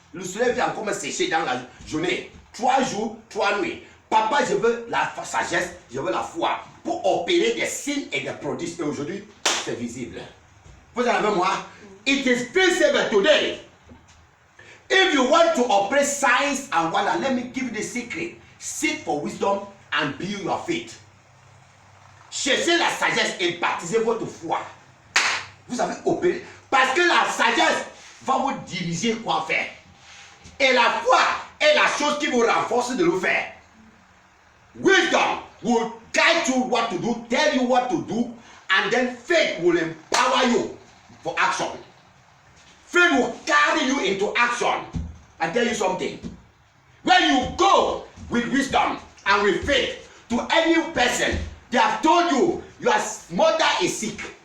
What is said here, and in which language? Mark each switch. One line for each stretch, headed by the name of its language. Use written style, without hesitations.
French: Le soleil vient encore me sécher dans la journée. 3 jours, 3 nuits. Papa, je veux la sagesse, je veux la foi pour opérer des signes et des prodiges. Et aujourd'hui, c'est visible. Vous en avez moi?
English: It is visible today. If you want to operate signs and wonder, let me give you the secret. Seek for wisdom and build your faith.
French: Cherchez la sagesse et baptisez votre foi. Vous avez opéré. Parce que la sagesse va vous diriger quoi faire. Et la foi est la chose qui vous renforce de le faire.
English: Wisdom will guide you what to do, tell you what to do, and then faith will empower you for action. Faith will carry you into action. I tell you something. When you go with wisdom and with faith to any person, they have told you your mother is sick.